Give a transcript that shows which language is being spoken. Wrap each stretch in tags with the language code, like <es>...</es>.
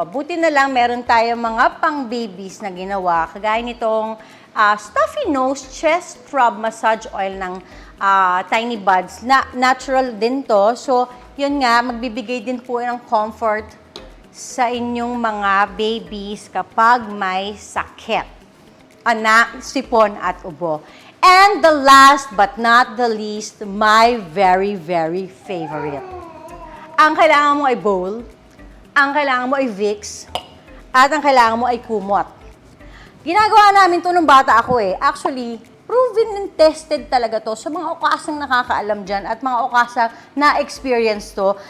<tl>Buti na lang meron tayong mga pang-babies na ginawa, kagaya nitong</tl> <en>stuffy nose chest rub massage oil</en> <tl>ng Tiny Buds. Natural din to. So, yun nga, magbibigay din po ng comfort sa inyong mga babies kapag may sakit. Sipon at ubo.</tl> <en>And the last but not the least, my very, very favorite.</en> <tl>Ang kailangan mo ay bowl, ang kailangan mo ay Vicks, at ang kailangan mo ay kumot. Ginagawa namin to nung bata ako eh.</tl> <en>Actually, proven and tested</en> <tl>talaga to sa mga okasang nakakaalam dyan at mga okasang na-experience to.</tl>